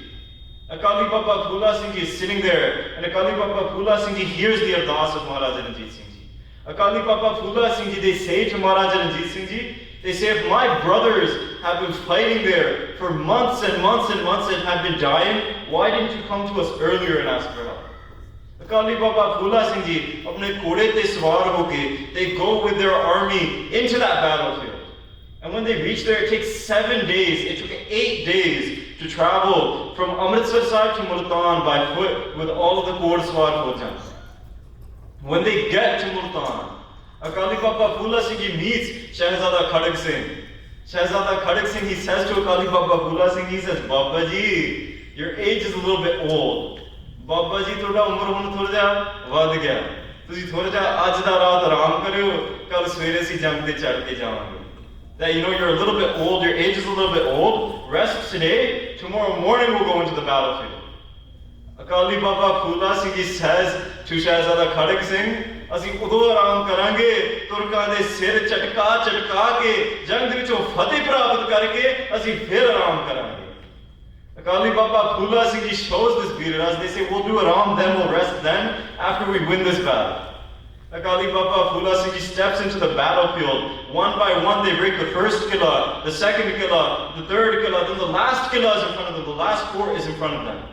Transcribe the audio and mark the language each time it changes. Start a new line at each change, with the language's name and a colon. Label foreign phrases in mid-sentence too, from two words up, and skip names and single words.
English: Akali Baba Phula Singh Ji is sitting there, and Akali Baba Phula Singh Ji hears the ardas of Maharaja Ranjit Singh Ji. Akali Baba Phula Singh Ji, they say to Maharaja Ranjit Singh Ji, they say, if my brothers have been fighting there for months and months and months and have been dying, why didn't you come to us earlier and ask for help?
Punjabi: Akali Baba Phula Singh Ji, ਆਪਣੇ ਘੋੜੇ ਤੇ ਸਵਾਰ ਹੋਕੇ,
English: they go with their army into that battlefield. And when they reach there, it takes 7 days. It took 8 days to travel from Amritsar Sahib to Multan by foot with all of the
Punjabi: ਘੋੜ ਸਵਾਰ ਫ਼ੌਜਾਂ.
English: When they get to Multan, Akali Baba Phula Singh Ji meets Shahzada Khadak Singh. Shahzada Khadak Singh, he says to Akali Baba Phula Singh, he says, Baba Ji, your age is a little bit old.
Punjabi: ਬਾਬਾ ਜੀ, ਥੋੜ੍ਹਾ ਉਮਰ ਹੁਣ ਥੋੜ੍ਹਾ ਜਾ ਵੱਧ ਗਿਆ. ਤੁਸੀਂ ਥੋੜ੍ਹਾ ਜਾ ਅੱਜ ਦਾ ਰਾਤ ਆਰਾਮ ਕਰਿਓ, ਕੱਲ੍ਹ ਸਵੇਰੇ ਸੀ ਜੰਗ ਤੇ ਚੜ੍ਹ ਕੇ ਜਾਵਾਂਗੇ.
English: That you're a little bit old, your age is a little bit old. Rest today, tomorrow morning we'll go into the battlefield.
Punjabi: Akali Baba Phula Singh Ji
English: says to
Punjabi: Shahzada Khadak Singh, ਅਸੀਂ ਉਦੋਂ ਆਰਾਮ ਕਰਾਂਗੇ ਤੁਰਕਾਂ ਦੇ ਸਿਰ ਝਟਕਾ ਕੇ ਜੰਗ ਦੇ ਵਿੱਚੋਂ ਫਤਿਹ ਪ੍ਰਾਪਤ ਕਰਕੇ ਅਸੀਂ ਫਿਰ ਆਰਾਮ ਕਰਾਂਗੇ.
English: Akali Baba Phula Singh Ji shows this
Punjabi: ਬੀਰ ਰਸ.
English: They say, we'll do aram, then we'll rest then after we win this battle. Akali Baba Phula Singh Ji steps into the battlefield. One by one they break the first qilla, the second qilla, the third qilla, then the last qilla is in front of them, the last fort is in front of them.